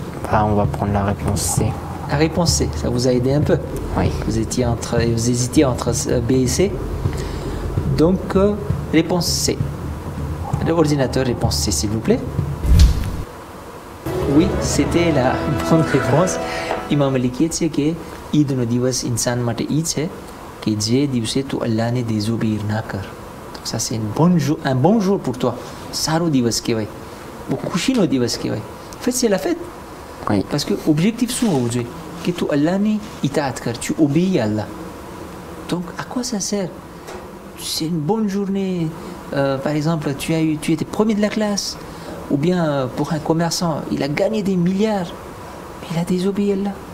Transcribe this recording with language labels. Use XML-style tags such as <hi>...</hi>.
<fr>Bah, on va prendre la réponse C. La réponse C, ça vous a aidé un peu. Oui. Vous hésitiez entre B et C. Donc, réponse C. L'ordinateur, réponse C, s'il vous plaît. Oui, c'était la bonne réponse.</fr> <gu>Imam Ali કહે છે કે ઈદનો દિવસ ઇન્સાન માટે ઈ છે કે જે દિવસે તું અલ્લાહને désobéir ના કર.</gu> <fr>Donc ça c'est un bon jour pour toi.</fr> <gu>સારો દિવસ કહેવાય. બહુ ખુશીનો દિવસ કહેવાય.</gu> <fr>En fait, c'est la fête. Oui. Parce que l'objectif c'est que tu</fr> <gu>Allah ni itaat kar,</gu> <fr>tu obéis à Allah. Donc à quoi ça sert? C'est une bonne journée, par exemple, tu étais premier de la classe, ou bien pour un commerçant, il a gagné des milliards, mais il a désobéi à Allah.</fr>